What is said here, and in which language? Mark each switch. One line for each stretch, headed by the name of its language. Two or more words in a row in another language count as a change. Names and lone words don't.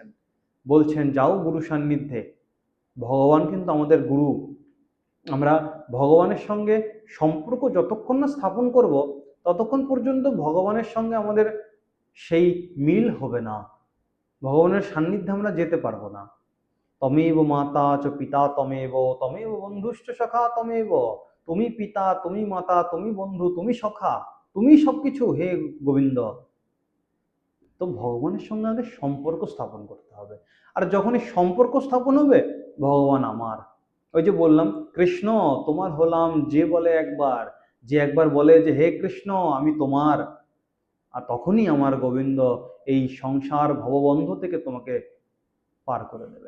Bangla: বলছেন যাও গুরু সান্নিধ্যে। ভগবান কিন্তু আমাদের গুরু। আমরা ভগবানের সঙ্গে সম্পর্ক যতক্ষণ না স্থাপন করব ততক্ষণ পর্যন্ত ভগবানের সঙ্গে আমাদের সেই মিল হবে না, ভগবানের সান্নিধ্যে আমরা যেতে পারবো না।
Sanskrit: তমেব মাতা চ পিতা তমেব, তমেব বন্ধুশ্চ সখা তমেব।
Bangla: তুমি পিতা, তুমি মাতা, তুমি বন্ধু, তুমি সখা, তুমি সবকিছু হে গোবিন্দ। তো ভগবানের সঙ্গে আমাদের সম্পর্ক স্থাপন করতে হবে। আর যখনই সম্পর্ক স্থাপন হবে ভগবান আমার। ওই যে বললাম কৃষ্ণ তোমার হলাম, যে বলে একবার, যে একবার বলে যে হে কৃষ্ণ আমি তোমার, আর তখনই আমার গোবিন্দ এই সংসার ভববন্ধ থেকে তোমাকে পার করে দেবেন।